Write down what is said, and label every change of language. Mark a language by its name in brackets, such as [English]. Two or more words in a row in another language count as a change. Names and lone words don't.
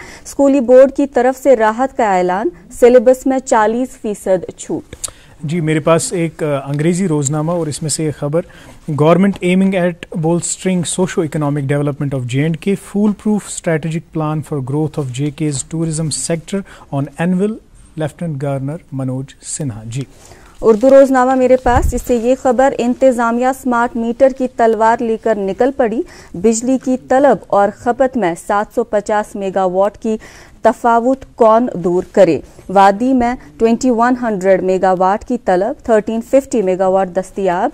[Urdu] اسکولی بورڈ کی طرف سے راحت کا اعلان, سلیبس میں 40% چھوٹ. جی میرے پاس ایک انگریزی روزنامہ اور اس میں سے یہ خبر, [English] Government aiming at bolstering socio economic development of JNK, fool proof strategic plan for growth of JK's tourism sector on anvil, [Urdu] لیفٹنٹ گورنر منوج سنہا. جی اردو روزنامہ میرے پاس, اس سے یہ خبر, انتظامیہ اسمارٹ میٹر کی تلوار لے کر نکل پڑی. بجلی کی طلب اور کھپت میں 750 میگا واٹ کی تفاوت کون دور کرے. وادی میں 2100 میگا واٹ کی طلب, 1350 میگا واٹ دستیاب.